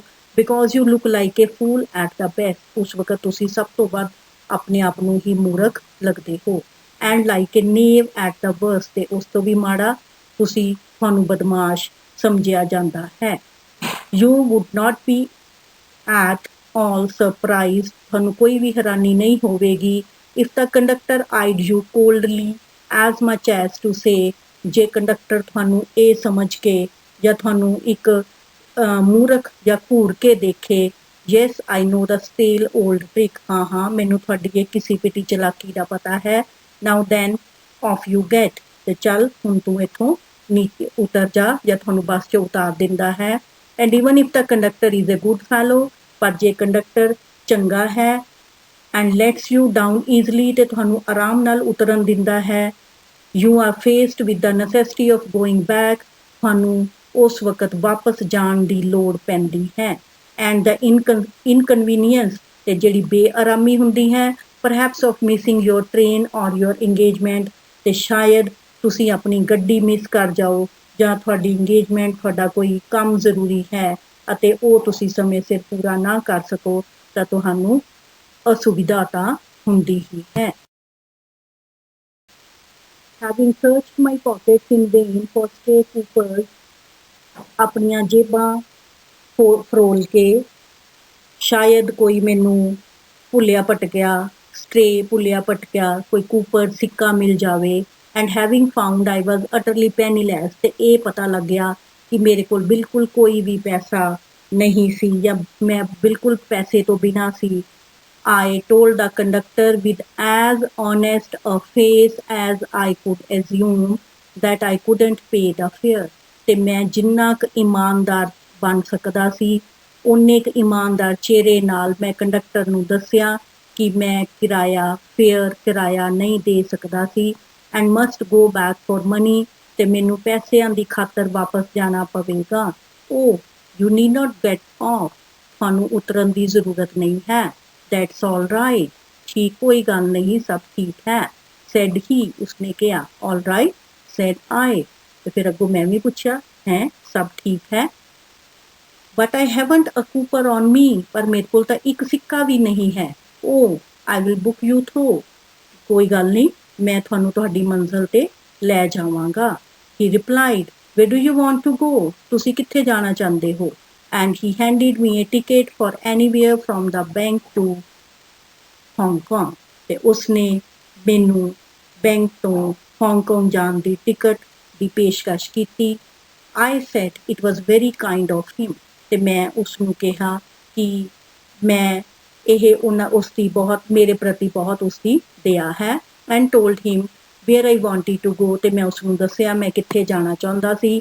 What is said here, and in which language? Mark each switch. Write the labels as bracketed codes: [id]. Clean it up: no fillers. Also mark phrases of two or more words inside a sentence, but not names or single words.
[en] because you look like a fool at the best, [pa] ਉਸ ਵਕਤ ਤੁਸੀਂ ਸਭ ਤੋਂ ਵੱਧ ਆਪਣੇ ਆਪ ਨੂੰ ਹੀ ਮੂਰਖ ਲੱਗਦੇ ਹੋ। [en] and like a knave at the worst, [pa] ਤੇ ਉਸ ਤੋਂ ਵੀ ਮਾੜਾ ਤੁਹਾਨੂੰ ਬਦਮਾਸ਼ ਸਮਝਿਆ ਜਾਂਦਾ ਹੈ। [en] you would not be at all surprised, [pa] ਤੁਹਾਨੂੰ ਕੋਈ ਵੀ ਹੈਰਾਨੀ ਨਹੀਂ ਹੋਵੇਗੀ [en] if the conductor eyed you coldly as much as to say, [pa] ਜੇ ਕੰਡਕਟਰ ਤੁਹਾਨੂੰ ਇਹ ਸਮਝ ਕੇ ਜਾਂ ਤੁਹਾਨੂੰ ਇੱਕ ਮੂਰਖ ਜਾਂ ਘੂਰ ਕੇ ਦੇਖੇ, [en] yes I know the stale old trick, [pa] ਹਾਂ ਮੈਨੂੰ ਤੁਹਾਡੀ ਇਹ ਕਿਸੇ ਪਿੱਟੀ ਚਲਾਕੀ ਦਾ ਪਤਾ ਹੈ। [en] now then off you get, [pa] ਤੇ ਚੱਲ ਹੁਣ ਤੂੰ ਇੱਥੋਂ ਨੀਚੇ ਉਤਰ ਜਾ, ਜਾਂ ਤੁਹਾਨੂੰ ਬੱਸ 'ਚ ਉਤਾਰ ਦਿੰਦਾ ਹੈ। [en] and even if the conductor is a good fellow, [pa] ਪਰ ਜੇ ਕੰਡਕਟਰ ਚੰਗਾ ਹੈ [en] and lets you down easily, [pa] ਤੇ ਤੁਹਾਨੂੰ ਆਰਾਮ ਨਾਲ ਉਤਰਨ ਦਿੰਦਾ ਹੈ। [en] you are faced with the necessity of going back, [pa] ਤੁਹਾਨੂੰ ਉਸ ਵਕਤ ਵਾਪਸ ਜਾਣ ਦੀ ਲੋੜ ਪੈਂਦੀ ਹੈ। [en] and the inconvenience, [pa] ਤੇ ਜਿਹੜੀ ਬੇਆਰਾਮੀ ਹੁੰਦੀ ਹੈ [en] perhaps of missing your train or your engagement, [pa] ਤੇ ਸ਼ਾਇਦ ਤੁਸੀਂ ਆਪਣੀ ਗੱਡੀ ਮਿਸ ਕਰ ਜਾਓ ਜਾਂ ਤੁਹਾਡੀ ਇੰਗੇਜਮੈਂਟ, ਤੁਹਾਡਾ ਕੋਈ ਕੰਮ ਜ਼ਰੂਰੀ ਹੈ ਅਤੇ ਉਹ ਤੁਸੀਂ ਸਮੇਂ ਸਿਰ ਪੂਰਾ ਨਾ ਕਰ ਸਕੋ, ਤਾਂ ਤੁਹਾਨੂੰ ਅਸੁਵਿਧਾ ਤਾਂ ਹੁੰਦੀ ਹੀ ਹੈ। [en] Having searched my pockets in vain for stray coopers, [pa] ਆਪਣੀਆਂ ਜੇਬਾਂ ਫਰੋਲ ਕੇ ਸ਼ਾਇਦ ਕੋਈ ਮੈਨੂੰ ਭੁੱਲਿਆ ਭਟਕਿਆ, ਸਟ੍ਰੇ ਭੁੱਲਿਆ ਭਟਕਿਆ ਕੋਈ ਕੂਪਰ ਸਿੱਕਾ ਮਿਲ ਜਾਵੇ। [en] and having found I was utterly penniless, [pa] ਤੇ ਇਹ ਪਤਾ ਲੱਗਿਆ ਕਿ ਮੇਰੇ ਕੋਲ ਬਿਲਕੁਲ ਕੋਈ ਵੀ ਪੈਸਾ ਨਹੀਂ ਸੀ ਜਾਂ ਮੈਂ ਬਿਲਕੁਲ ਪੈਸੇ ਤੋਂ ਬਿਨਾਂ ਸੀ। [en] I told the conductor with as honest a face as I could assume that I couldn't pay the fare, [pa] ਤੇ ਮੈਂ ਜਿੰਨਾ ਕੁ ਇਮਾਨਦਾਰ ਬਣ ਸਕਦਾ ਸੀ ਉਨੇ ਕੁ ਇਮਾਨਦਾਰ ਚਿਹਰੇ ਨਾਲ ਮੈਂ ਕੰਡਕਟਰ ਨੂੰ ਦੱਸਿਆ ਕਿ ਮੈਂ ਕਿਰਾਇਆ ਨਹੀਂ ਦੇ ਸਕਦਾ ਸੀ [en] and must go back for money, [pa] ਤੇ ਮੈਨੂੰ ਪੈਸਿਆਂ ਦੀ ਖਾਤਰ ਵਾਪਸ ਜਾਣਾ ਪਵੇਗਾ। [en] oh you need not get off, [pa] ਤੁਹਾਨੂੰ ਉਤਰਨ ਦੀ ਜ਼ਰੂਰਤ ਨਹੀਂ ਹੈ। [en] That's all right, [pa] ਠੀਕ, ਕੋਈ ਗੱਲ ਨਹੀਂ, ਸਭ ਠੀਕ ਹੈ। [en] said he, [pa] ਉਸਨੇ ਕਿਹਾ। [en] all right, said I, [pa] ਤੇ ਫਿਰ ਅੱਗੋਂ ਮੈਂ ਵੀ ਪੁੱਛਿਆ, ਹੈ ਸਭ ਠੀਕ ਹੈ। [en] but I haven't a cooper on me, [pa] ਪਰ ਮੇਰੇ ਕੋਲ ਤਾਂ ਇੱਕ ਸਿੱਕਾ ਵੀ ਨਹੀਂ ਹੈ। [en] oh I will book you through, [pa] ਕੋਈ ਗੱਲ ਨਹੀਂ, ਮੈਂ ਤੁਹਾਨੂੰ ਤੁਹਾਡੀ ਮੰਜ਼ਿਲ 'ਤੇ ਲੈ ਜਾਵਾਂਗਾ। [en] he replied, where do you want to go, [pa] ਤੁਸੀਂ ਕਿੱਥੇ ਜਾਣਾ ਚਾਹੁੰਦੇ ਹੋ। [en] and he handed me a ticket for anywhere from the bank to Hong Kong, [pa] ਤੇ ਉਸਨੇ ਮੈਨੂੰ ਬੈਂਕ ਤੋਂ ਹਾਂਗਕਾਂਗ ਜਾਣ ਦੀ ਟਿਕਟ ਦੀ ਪੇਸ਼ਕਸ਼ ਕੀਤੀ। [en] I said it was very kind of him, [pa] ਤੇ ਮੈਂ ਉਸਨੂੰ ਕਿਹਾ ਕਿ ਮੈਂ ਉਸਦੀ ਬਹੁਤ ਮੇਰੇ ਪ੍ਰਤੀ ਬਹੁਤ ਉਸਦੀ ਦਇਆ ਹੈ। [en] and told him where I wanted to go, [pa] ਤੇ ਮੈਂ ਉਸਨੂੰ ਦੱਸਿਆ ਮੈਂ ਕਿੱਥੇ ਜਾਣਾ ਚਾਹੁੰਦਾ ਸੀ।